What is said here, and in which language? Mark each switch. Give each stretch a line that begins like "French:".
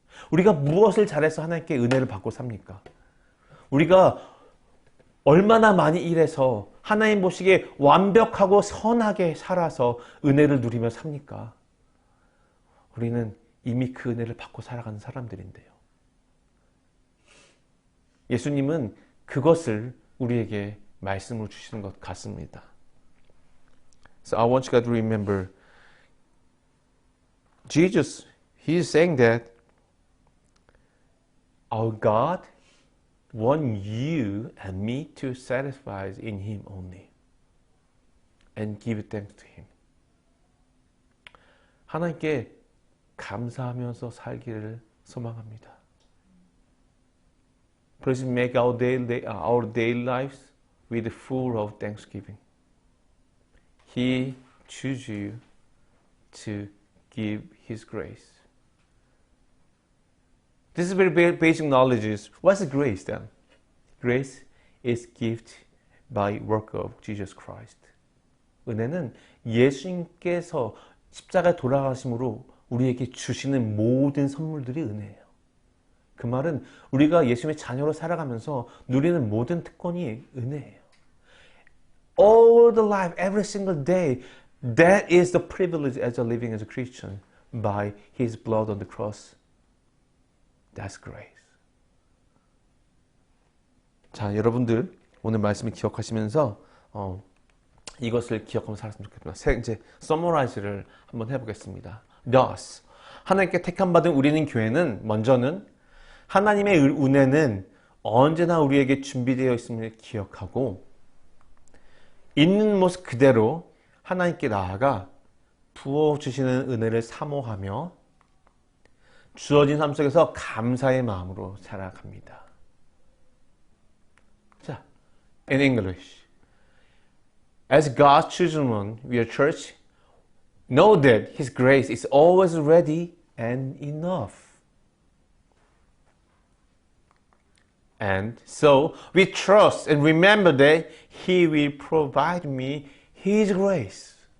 Korean: 우리가 무엇을 잘해서 하나님께 은혜를 받고 삽니까? 우리가 얼마나 많이 일해서 하나님 보시기에 완벽하고 선하게 살아서 은혜를 누리며 삽니까? 우리는 이미 그 은혜를 받고 살아가는 사람들인데요. 예수님은 그것을 우리에게 말씀을 주시는 것 같습니다.
English: So I want you guys to remember Jesus, He is saying that our God wants you and me to satisfy in Him only and give thanks to Him.
Korean: 하나님께 감사하면서 살기를 소망합니다.
English: Please make our daily lives with full of thanksgiving. He chooses you to give His grace. This is very basic knowledge. What's grace then? Grace is gift by work of Jesus Christ.
Korean: 은혜는 예수님께서 십자가에 돌아가심으로 우리에게 주시는 모든 선물들이 은혜예요. 그 말은 우리가 예수님의 자녀로 살아가면서 누리는 모든 특권이 은혜예요.
English: All the life, every single day, that is the privilege as a living as a Christian by His blood on the cross. That's grace.
Korean: 자, 여러분들 오늘 말씀을 기억하시면서 이것을 기억하면서 살았으면 좋겠습니다. 이제 서머라이즈를 한번 해보겠습니다. Thus, 하나님께 택함받은 우리는 교회는 먼저는 하나님의 은혜는 언제나 우리에게 준비되어 있음을 기억하고 있는 모습 그대로 하나님께 나아가 부어주시는 은혜를 사모하며 주어진 삶 속에서 감사의 마음으로 살아갑니다.
English: 자, in English. As God's children, we are church. Know that His grace is always ready and enough. And so we trust and remember that He will provide me His grace.